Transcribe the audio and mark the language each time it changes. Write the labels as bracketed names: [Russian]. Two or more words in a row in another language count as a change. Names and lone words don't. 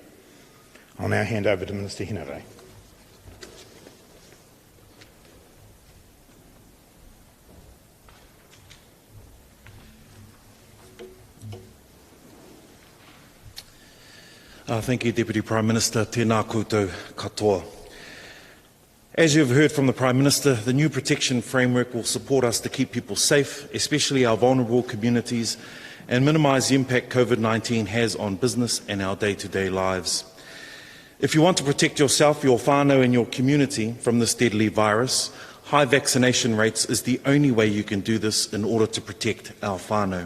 [English] I'll now hand over to Minister Hinare. Thank you, Deputy Prime Minister. [Māori] Tēnā koutou katoa. [English] As you have heard from the Prime Minister, the new protection framework will support us to keep people safe, especially our vulnerable communities, and minimise the impact COVID-19 has on business and our day-to-day lives. If you want to protect yourself, your whānau and your community from this deadly virus, high vaccination rates is the only way you can do this in order to protect our whānau.